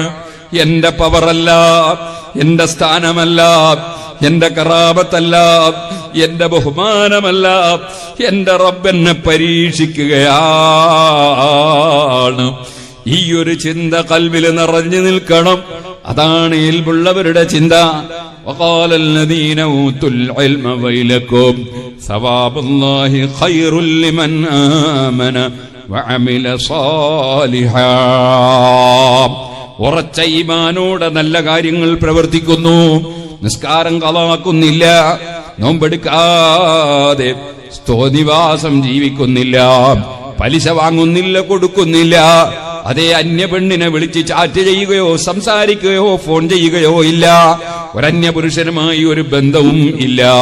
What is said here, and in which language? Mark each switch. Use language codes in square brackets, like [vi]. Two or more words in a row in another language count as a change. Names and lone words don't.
[ml] എന്റെ പവറല്ല, എന്റെ സ്ഥാനമല്ല, എന്റെ കറാബത്തല്ല, എന്റെ ബഹുമാനമല്ല, എന്റെ റബ്ബ് എന്നെ പരീക്ഷിക്കുകയാണ്. ഈ ഒരു ചിന്ത കൽബിൽ നിറഞ്ഞു നിൽക്കണം. അതാണ് ഇൽമുള്ളവരുടെ ചിന്ത. [ar] وقال الذين أوتوا العلم ويلكم ثواب الله خير لمن آمن وعمل صالحا. [ml] ഉറച്ച ഈമാനോടെ നല്ല കാര്യങ്ങൾ പ്രവർത്തിക്കുന്നു, നിസ്കാരം കളാക്കുന്നില്ല, നോമ്പെടുക്കാതെ സ്തോനിവാസം ജീവിക്കുന്നില്ല, പലിശ വാങ്ങുന്നില്ല, കൊടുക്കുന്നില്ല, അതേ അന്യ പെണ്ണിനെ വിളിച്ച് ചാറ്റ് ചെയ്യുകയോ സംസാരിക്കുകയോ ഫോൺ ചെയ്യുകയോ ഇല്ല, ഒരന്യ പുരുഷനുമായി ഒരു ബന്ധവും ഇല്ല,